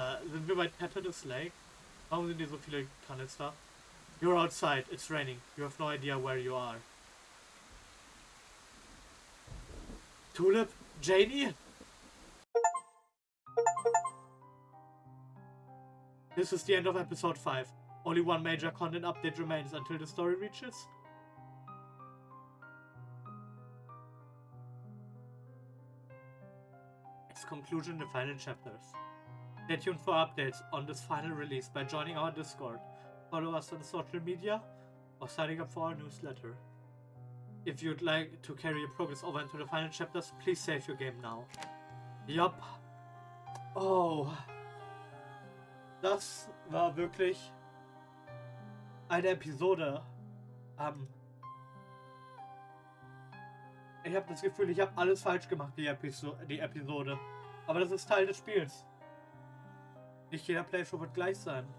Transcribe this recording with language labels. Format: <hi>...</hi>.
<de>Sind wir bei Tattetes Lake? Warum sind hier so viele Kanister?</de> <en>You're outside, it's raining. You have no idea where you are. Tulip? Janie? This is the end of episode 5. Only one major content update remains until the story reaches. Its conclusion, the final chapters. Stay tuned for updates on this final release by joining our Discord, follow us on social media, or signing up for our newsletter. If you'd like to carry your progress over into the final chapters, please save your game now. Yup. Oh.</en> <de>Das war wirklich eine Episode. Ich habe das Gefühl, ich habe alles falsch gemacht, die Episode. Aber das ist Teil des Spiels. Nicht jeder Playthrough wird gleich sein.</de>